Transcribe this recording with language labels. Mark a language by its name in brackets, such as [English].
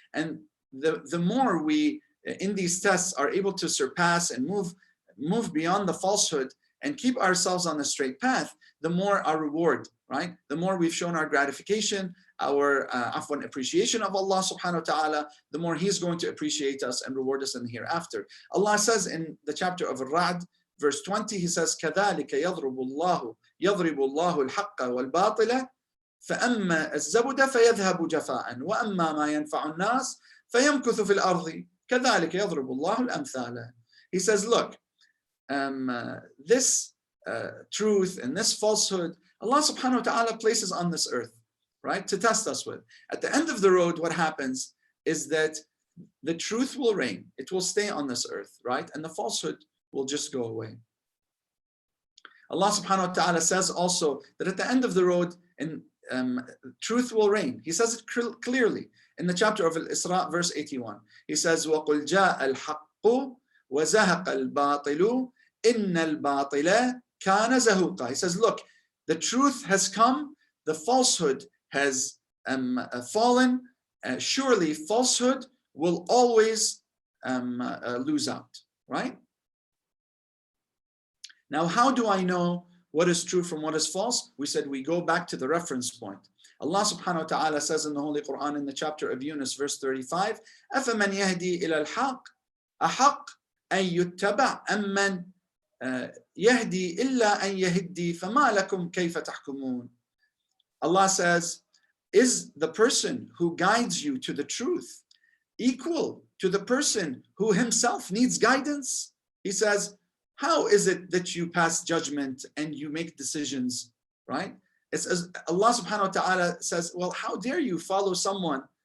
[English] And the more we, in these tests, are able to surpass and move beyond the falsehood and keep ourselves on the straight path, the more our reward, right? The more we've shown our gratification, our appreciation of Allah subhanahu wa ta'ala, the more He's going to appreciate us and reward us in the hereafter. Allah says in the chapter of Al-Ra'd, verse 20, He says, [Arabic] كَذَلِكَ يَضْرِبُ اللَّهُ الْحَقَّ وَالْبَاطِلَ فَأَمَّا الزَّبُدَ فَيَذْهَبُ جَفَاءً وَأَمَّا مَا يَنْفَعُ النَّاسِ فَيَمْكُثُ فِي الْأَرْضِ كَذَلِكَ يَضْرِبُ اللَّهُ الْأَمْثَالَ. [English] He says, look, this truth and this falsehood, Allah subhanahu wa ta'ala places on this earth, right, to test us with. At the end of the road, what happens is that the truth will reign. It will stay on this earth, right? And the falsehood will just go away. Allah subhanahu wa ta'ala says also that at the end of the road, truth will reign. He says it clearly in the chapter of Al-Isra, verse 81. He says, [Arabic] وَقُلْ جَاءَ الْحَقُّ وَزَهَقَ الْبَاطِلُ إِنَّ الْبَاطِلَ كَانَ زَهُوقًا. [English] He says, look, the truth has come, the falsehood has fallen. Surely falsehood will always lose out, right? Now, how do I know what is true from what is false? We said we go back to the reference point. Allah subhanahu wa ta'ala says in the Holy Quran in the chapter of Yunus, verse 35, [Arabic] أَفَمَنْ يَهْدِي إِلَى الْحَقِّ أَحَقَّ أَنْ يُتَّبَعْ أَمَّنْ يَهْدِي إِلَّا أَنْ يَهِدِّي فَمَا لَكُمْ كَيْفَ تَحْكُمُونَ. [English] Allah says, is the person who guides you to the truth equal to the person who himself needs guidance? He says, how is it that you pass judgment and you make decisions, right? It's as Allah subhanahu wa ta'ala says, well, how dare you follow someone?